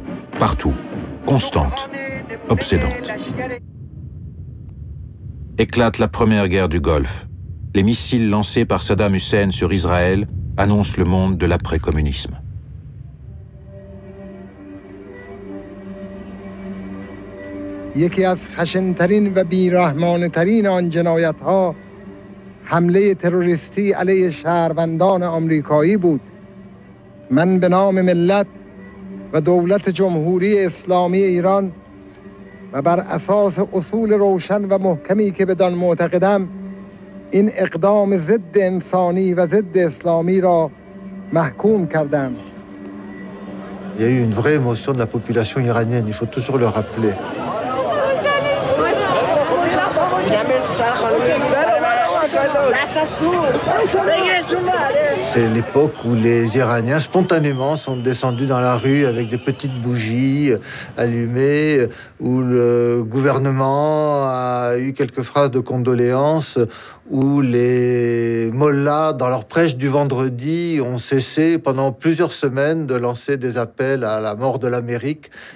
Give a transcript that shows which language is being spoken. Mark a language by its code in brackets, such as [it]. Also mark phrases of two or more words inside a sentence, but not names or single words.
[fr] Partout, constante, obsédante. Éclate la première guerre du Golfe. Les missiles lancés par Saddam Hussein sur Israël annoncent le monde de l'après-communisme. [fa] یکی از خشن‌ترین و بی‌رحمانه‌ترین آن جنایت‌ها حمله تروریستی علیه شهروندان آمریکایی بود. من به نام ملت و دولت جمهوری اسلامی ایران و بر اساس اصول روشن و محکمی که بدان معتقدم این اقدام ضد انسانی و ضد اسلامی را محکوم کردم. [fr] Il y a eu une vraie émotion de la population iranienne, il faut toujours le rappeler. C'est l'époque où les Iraniens spontanément sont descendus dans la rue avec des petites bougies allumées, où le gouvernement a eu quelques phrases de condoléances, où les mollahs, dans leur prêche du vendredi, ont cessé pendant plusieurs semaines de lancer des appels à la mort de l'Amérique.